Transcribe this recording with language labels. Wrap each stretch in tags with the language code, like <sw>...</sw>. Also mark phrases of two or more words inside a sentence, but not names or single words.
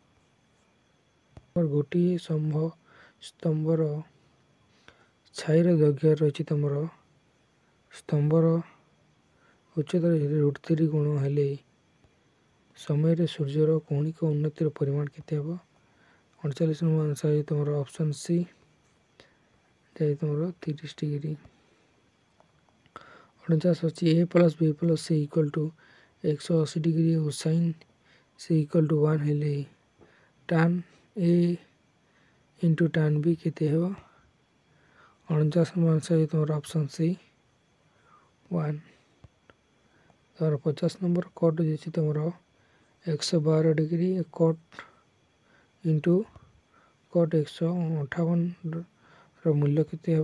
<or>ଗୋଟିଏ ସ୍ତମ୍ଭର ଛାଇର ଦୈର୍ଘ୍ୟ ରହିଛି ତୁମର ସ୍ତମ୍ଭର ଉଚ୍ଚତାର √3 ଗୁଣ ହେଲେ ସମୟରେ ସୂର୍ଯ୍ୟର କୌଣିକ ଉନ୍ନତିର ପରିମାଣ କେତେ ହେବ? 39 ନମ୍ବର ଆନ୍ସର ତୁମର</or> <en>option C</en> <or>ଯାଇ ତୁମର 30 ଡିଗ୍ରୀ। 49 ଅଛି A + B + C = 180 ଡିଗ୍ରୀ ଓ sin C = 1 ହେଲେ tan A × tan B କେତେ ହେବ? 49 ନମ୍ବର ଆନ୍ସର ତୁମର</or> <en>option C</en> <or>1। ତୁମର 50 ନମ୍ବର କଟ୍ ଦେଇଛି ତୁମର 112 ଡିଗ୍ରୀ କଟ୍ × କଟ୍ 158ର ମୂଲ୍ୟ କେତେ ହେବ?</or>